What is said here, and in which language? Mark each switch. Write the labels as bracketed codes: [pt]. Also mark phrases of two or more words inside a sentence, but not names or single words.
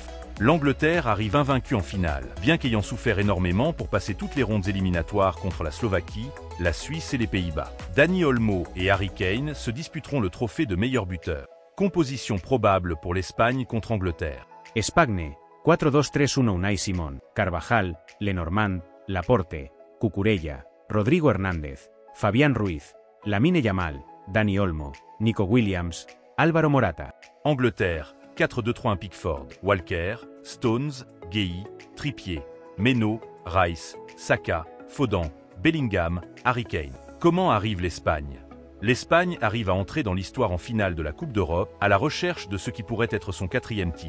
[fr] L'Angleterre arrive invaincue en finale, bien qu'ayant souffert énormément pour passer toutes les rondes éliminatoires contre la Slovaquie, la Suisse et les Pays-Bas. Dani Olmo et Harry Kane se disputeront le trophée de meilleur buteur. Composition probable pour l'Espagne contre Angleterre. Espagne, 4-2-3-1 Unai Simón, Carvajal, Lenormand, Laporte, Cucurella, Rodrigo Hernández, Fabián Ruiz, Lamine Yamal, Dani Olmo, Nico Williams, Álvaro Morata. Angleterre, 4-2-3-1 Pickford, Walker, Stones, Guéhi, Trippier, Meno, Rice, Saka, Foden, Bellingham, Harry Kane. Comment arrive l'Espagne? L'Espagne arrive à entrer dans l'histoire en finale de la Coupe d'Europe à la recherche de ce qui pourrait être son 4e titre.